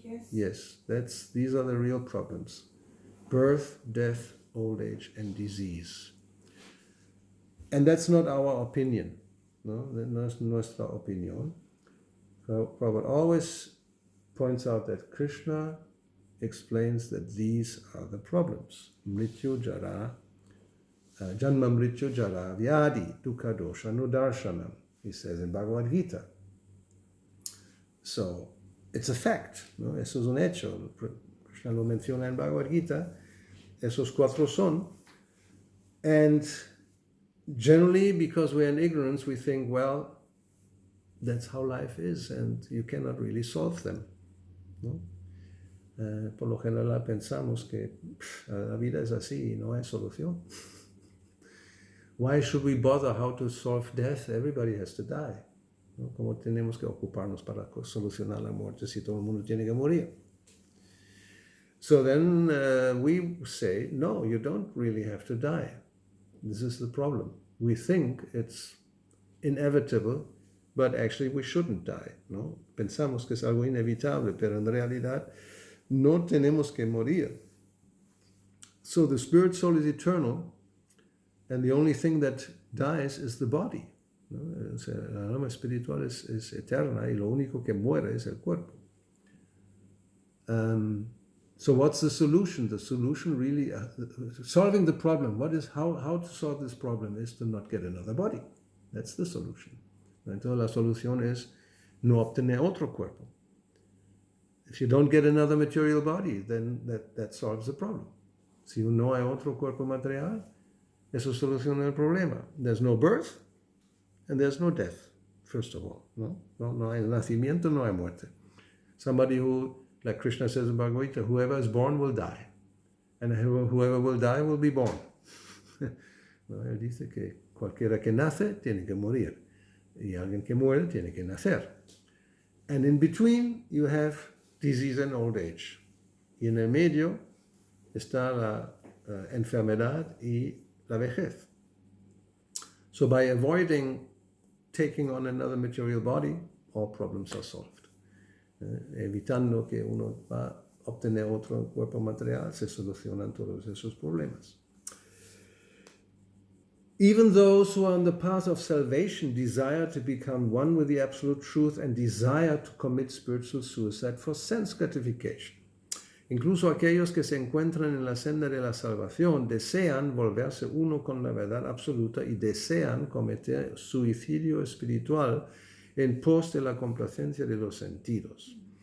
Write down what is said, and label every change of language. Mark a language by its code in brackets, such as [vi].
[en] Yes, these are the real problems. Birth, death, old age, and disease. And that's not our opinion. [es] No, [en] that's [es] nuestra opinión. [en] Prabhupada always points out that Krishna explains that these are the problems. [sa] Mrityu jara, janma mrityu jara, vyadi, dukkha dosha nudarshanam, [en] he says in Bhagavad Gita. So, it's a fact, [es] ¿no? Eso es un hecho. Krishna lo menciona en Bhagavad Gita. Esos cuatro son. [en] And generally, because we're in ignorance, we think, well, that's how life is, and you cannot really solve them, ¿no? [es] Por lo general pensamos que la vida es así y no hay solución. [en] Why should we bother how to solve death? Everybody has to die, ¿no? [es] ¿Cómo tenemos que ocuparnos para solucionar la muerte si todo el mundo tiene que morir? [en] So then we say, no, you don't really have to die. This is the problem. We think it's inevitable, but actually we shouldn't die, ¿no? [es] Pensamos que es algo inevitable, pero en realidad no tenemos que morir. [en] So the spirit soul is eternal, and the only thing that dies is the body, ¿no? [es] O sea, la alma espiritual es eterna y lo único que muere es el cuerpo. [en] So what's the solution? The solution really, solving the problem, how to solve this problem is to not get another body. That's the solution. [es] Entonces la solución es no obtener otro cuerpo. [en] If you don't get another material body, then that solves the problem. [es] Si no hay otro cuerpo material, eso soluciona el problema. [en] There's no birth and there's no death, first of all. [es] No hay nacimiento, no hay muerte. [en] Somebody who, like Krishna says in Bhagavad Gita, whoever is born will die. And whoever will die will be born. [es] No, él dice que cualquiera que nace tiene que morir. Y alguien que muere tiene que nacer. [en] And in between you have disease and old age. [es] Y en el medio está la enfermedad y la vejez. [en] So by avoiding taking on another material body, all problems are solved. [es] Evitando que uno va a obtener otro cuerpo material, se solucionan todos esos problemas. [en] Even those who are on the path of salvation desire to become one with the absolute truth and desire to commit spiritual suicide for sense gratification. [es] Incluso aquellos que se encuentran en la senda de la salvación desean volverse uno con la verdad absoluta y desean cometer suicidio espiritual en pos de la complacencia de los sentidos.